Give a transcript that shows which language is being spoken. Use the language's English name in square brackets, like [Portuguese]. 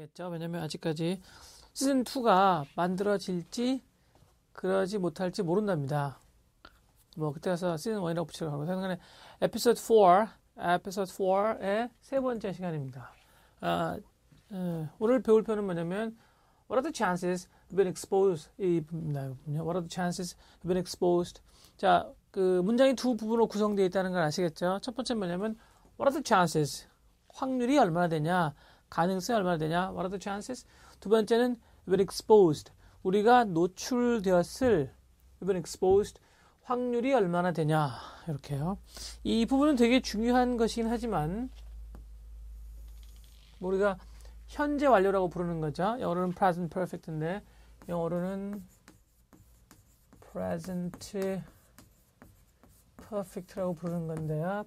[Korean] 왜냐하면 아직까지 시즌2가 만들어질지 그러지 못할지 모른답니다. 뭐 그때 가서 시즌1이라고 붙이려고 하고 생각에 에피소드 4의 세 번째 시간입니다. 오늘 배울 표현은 뭐냐면 [English] What are the chances have been exposed? [Korean] 이 부분입니다. [English] What are the chances have been exposed? [Korean] 자, 그 문장이 두 부분으로 구성되어 있다는 걸 아시겠죠? 첫 번째는 뭐냐면 [English] What are the chances? [Korean] 확률이 얼마나 되냐? 가능성이 얼마나 되냐? [English] What are the chances? [Korean] 두 번째는 [English] have been exposed. [Korean] 우리가 노출되었을 [English] have been exposed. [Korean] 확률이 얼마나 되냐? 이렇게요. 이 부분은 되게 중요한 것이긴 하지만 우리가 현재 완료라고 부르는 거죠. 영어로는 present perfect인데 영어로는 present perfect라고 부르는 건데요.